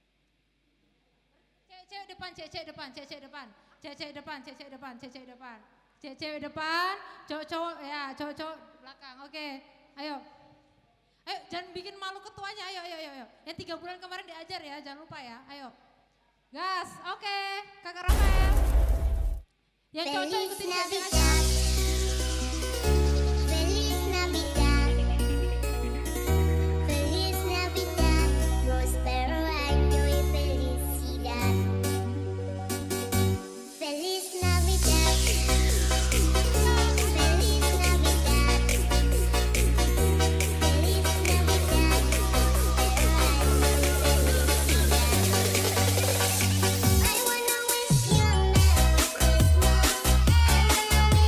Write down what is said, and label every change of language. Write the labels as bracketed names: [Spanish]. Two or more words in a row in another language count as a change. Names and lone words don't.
[Indonesian] Cewek depan, cowok belakang. Oke, ayo, jangan bikin malu ketuanya. Ayo. Yang 3 bulan kemarin diajar ya, jangan lupa ya. Ayo, gas. Oke, Kakak Rafael. Yang cowok ikutin dia aja. [Spanish] Feliz Navidad. Feliz Navidad. Prospero año y felicidad. Feliz Navidad. Feliz Navidad. Feliz Navidad. [English] I wanna wish you a Merry Christmas.